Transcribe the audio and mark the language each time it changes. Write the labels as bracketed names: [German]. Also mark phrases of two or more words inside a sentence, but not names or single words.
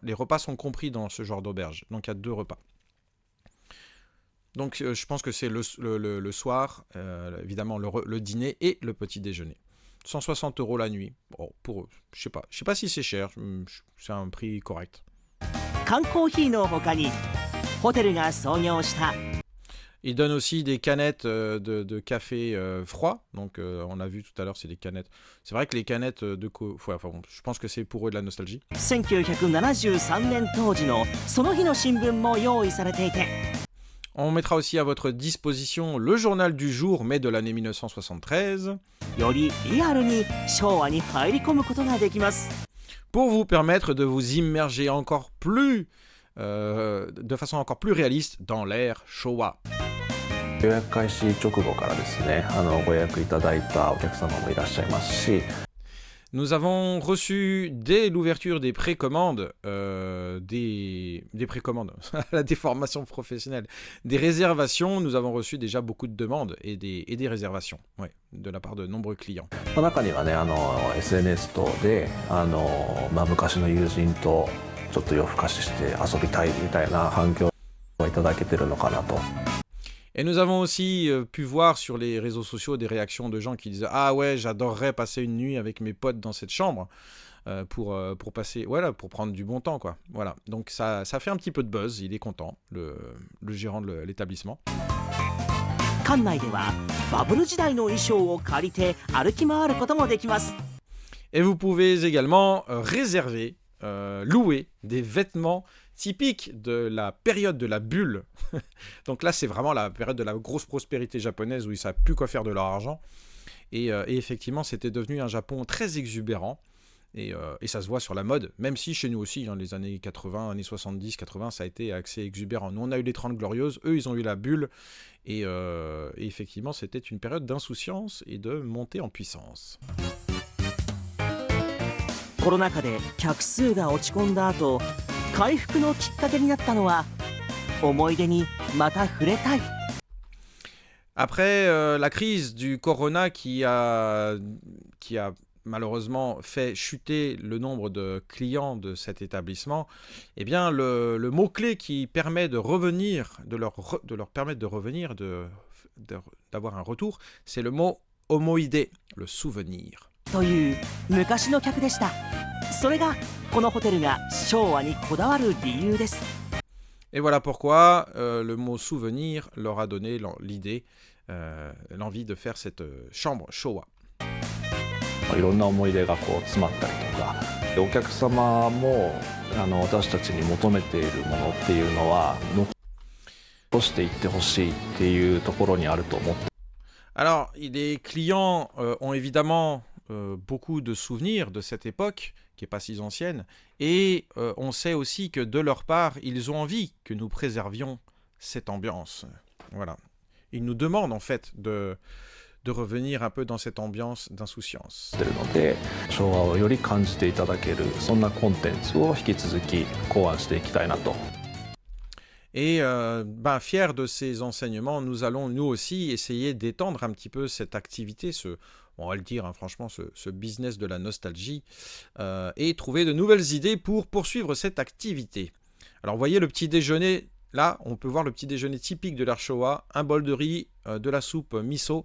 [French] Les repas sont compris dans ce genre d'auberge, donc il y a 2 repas. Donc je pense que c'est le soir, évidemment le dîner et le petit déjeuner. 160 € la nuit. Bon, je sais pas si c'est cher, c'est un prix correct. [Japanese] 缶コーヒーの他にホテルが創業した [French] Il donne aussi des canettes de café froid. Donc on a vu tout à l'heure, c'est des canettes. C'est vrai que les canettes je pense que c'est pour eux de la nostalgie. [Japanese] 1973 年当時のその日の新聞も用意されていて [French] On mettra aussi à votre disposition le journal du jour, mais de l'année 1973. [Japanese] よりリアルに昭和に入り込むことができます [French] Pour vous permettre de vous immerger encore plus, de façon encore plus réaliste dans l'ère Showa. [Japanese] 予約開始直後からですね、ご予約いただいたお客様もいらっしゃいますし、 [French] Nous avons reçu dès l'ouverture des précommandes, des précommandes, la déformation professionnelle, des réservations. Nous avons reçu déjà beaucoup de demandes et des réservations, ouais, de la part de nombreux clients. [Japanese] 中にはね、SNS 等で昔の友人とちょっと夜更かしして遊びたいみたいな反響をいただけてるのかなと。 [French] Et nous avons aussi pu voir sur les réseaux sociaux des réactions de gens qui disaient « Ah ouais, j'adorerais passer une nuit avec mes potes dans cette chambre pour passer, voilà, pour prendre du bon temps, quoi. » Voilà, donc ça fait un petit peu de buzz, il est content, le gérant de l'établissement. [Japanese] 館内ではバブル時代の衣装を借りて歩き回ることもできます [French] Et vous pouvez également réserver, louer des vêtements typiques de la période de la bulle. Donc là, c'est vraiment la période de la grosse prospérité japonaise où ils ne savent plus quoi faire de leur argent. Et effectivement, c'était devenu un Japon très exubérant. Et ça se voit sur la mode, même si chez nous aussi, dans les années 80, années 70, 80, ça a été assez exubérant. Nous, on a eu les 30 glorieuses, eux, ils ont eu la bulle. Et effectivement, c'était une période d'insouciance et de montée en puissance. [Japanese] コロナ禍で客数が落ち込んだ後回復のきっかけになったのは思い出にまた触れたい [French] Après la crise du corona qui a malheureusement fait chuter le nombre de clients de cet établissement, eh bien le mot-clé qui permet de revenir, de leur permettre de revenir, d'avoir un retour, c'est le mot omoide, le souvenir. [Japanese] という昔の客でしたそれがこのホテルが昭和にこだわる理由です [French] Et voilà pourquoi le mot souvenir leur a donné l'idée, l'envie de faire cette chambre Showa. [Japanese] いろんな思い出が詰まったりとか、お客様も私たちに求めているものっていうのは残していってほしいっていうところにあると思って。 [French] Alors, les clients ont évidemment beaucoup de souvenirs de cette époque, qui n'est pas si ancienne, et on sait aussi que de leur part, ils ont envie que nous préservions cette ambiance. Voilà. Ils nous demandent en fait de revenir un peu dans cette ambiance d'insouciance. [Japanese] てるので、昭和をより感じていただけるそんなコンテンツを引き続き考案していきたいなと。 [French] Et fiers de ces enseignements, nous allons nous aussi essayer d'étendre un petit peu cette activité, on va le dire, hein, franchement, ce business de la nostalgie, et trouver de nouvelles idées pour poursuivre cette activité. Alors, vous voyez le petit déjeuner, là, on peut voir le petit déjeuner typique de l'ère Showa, un bol de riz, de la soupe miso.